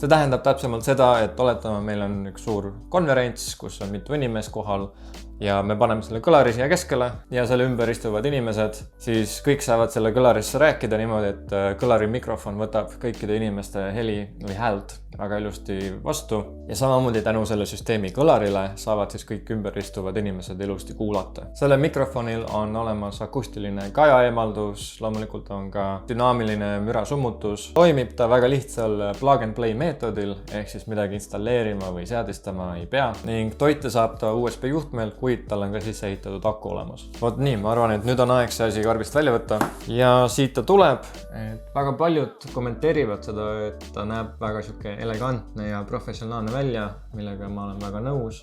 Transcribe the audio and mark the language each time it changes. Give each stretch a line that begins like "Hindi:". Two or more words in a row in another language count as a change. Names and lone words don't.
Estonian: See tähendab täpsemalt seda, et oletame, meil on üks suur konverents, kus on mitu inimest kohal ja me paneme selle kõlari siia keskele ja selle ümber istuvad inimesed, siis kõik saavad selle kõlarisse rääkida niimoodi, et kõlari mikrofon võtab kõikide inimeste heli või häält väga ilusti vastu ja samamoodi tänu selle süsteemi kõlarile saavad siis kõik ümber istuvad inimesed ilusti kuulata. Selle mikrofonil on olemas akustiline kajaeemaldus, loomulikult on ka dünaamiline mürasummutus. Toimib ta väga lihtsal
English: plug and play
Estonian: meetodil, ehk siis midagi installeerima või seadistama ei pea ning toite saab ta USB juhtmelt, kuid tal on ka sisse ehitatud aku olemas. Vot nii, ma arvan, et nüüd on aeg see asi karbist välja võtta ja siit ta tuleb. Väga paljud kommenteerivad seda, et ta näeb väga siuke elegantne ja professionaalne välja, millega ma olen väga nõus.